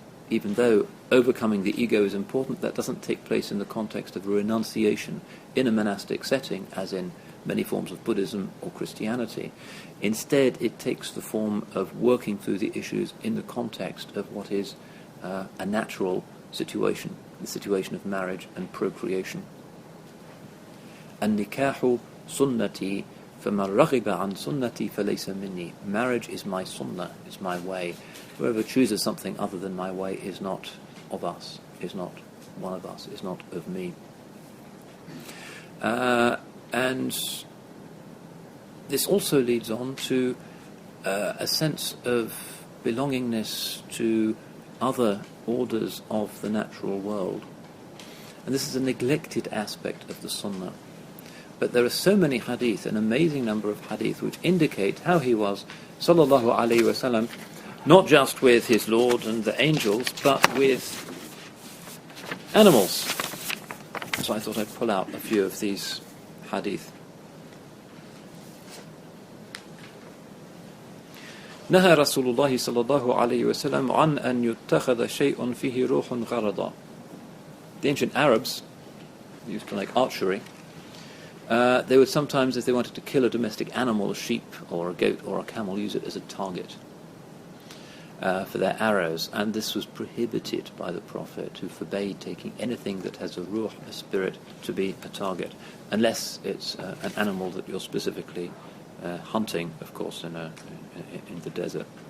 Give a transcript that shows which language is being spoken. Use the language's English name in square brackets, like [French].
[English] Even though overcoming the ego is important, that doesn't take place in the context of renunciation in a monastic setting, as in many forms of Buddhism or Christianity. Instead, it takes the form of working through the issues in the context of what is a natural situation, the situation of marriage and procreation. [Arabic] النكاح سنتي فمن رغب عن سنتي فليس مني. [English] Marriage is my sunnah, is my way. Whoever chooses something other than my way is not of us, is not one of us, is not of me. And this also leads on to a sense of belongingness to other orders of the natural world. And this is a neglected aspect of the sunnah. But there are so many hadith, an amazing number of hadith, which indicate how he was, sallallahu alayhi wa sallam, not just with his Lord and the angels, but with animals. So I thought I'd pull out a few of these hadith. [Arabic] نهى رسول الله صلى الله عليه وسلم عن أن يتخذ شيء فيه روح غرضا. [English] The ancient Arabs used to like archery. They would sometimes, if they wanted to kill a domestic animal, a sheep or a goat or a camel, use it as a target for their arrows. And this was prohibited by the Prophet, who forbade taking anything that has a ruh, a spirit, to be a target, unless it's an animal that you're specifically hunting, of course, in the desert.